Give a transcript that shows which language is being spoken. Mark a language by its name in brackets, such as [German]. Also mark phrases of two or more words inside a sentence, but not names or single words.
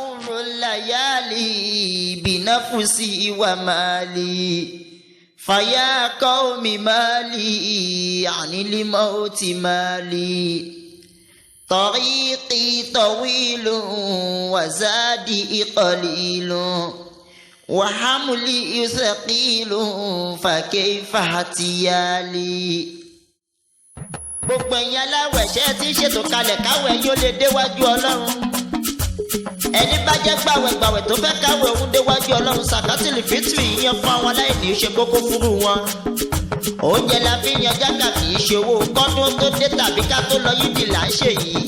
[Arabic] الليالي بنفسي ومالي فيا قوم مالي يعني لموت مالي طريقي طويل وزادي قليل وحملي ثقيل فكيف احتيالي. [Yoruba] gbogbo ẹ̀yin aláwẹ̀ ṣe ti ń ṣètò kalẹ̀ káwẹ̀ yóò lè déwájú ọlọ́run. ẹni bá jẹ́ gbàwẹ̀gbàwẹ̀ tó fẹ́ káwẹ̀ òun déwájú ọlọ́run sàkátìlì fítìrì yíyan fún àwọn aláìní ṣe kókó fúrú wọn. oúnjẹ la fi yan jágà kì í ṣe owó kọ́dún tó dé tàbí ká tó lọ yídì là ń ṣe yìí.